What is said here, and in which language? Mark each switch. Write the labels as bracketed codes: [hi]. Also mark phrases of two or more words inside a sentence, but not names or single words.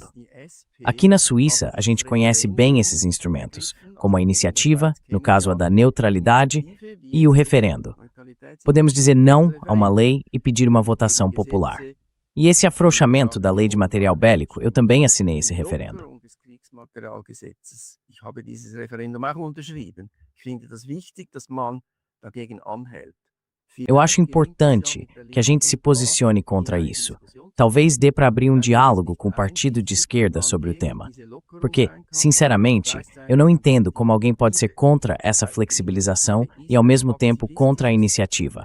[pt] Aqui na Suíça, a gente conhece bem esses instrumentos, como a iniciativa, no caso a da neutralidade, e o referendo. Podemos dizer não a uma lei e pedir uma votação popular. E esse afrouxamento da lei de material bélico, eu também assinei esse referendo. [de] Ich habe dieses Referendum auch unterschrieben. Ich finde das wichtig, dass man dagegen anhält. [pt] Eu acho importante que a gente se posicione contra isso. Talvez dê para abrir um diálogo com o partido de esquerda sobre o tema. Porque, sinceramente, eu não entendo como alguém pode ser contra essa flexibilização e, ao mesmo tempo, contra a iniciativa.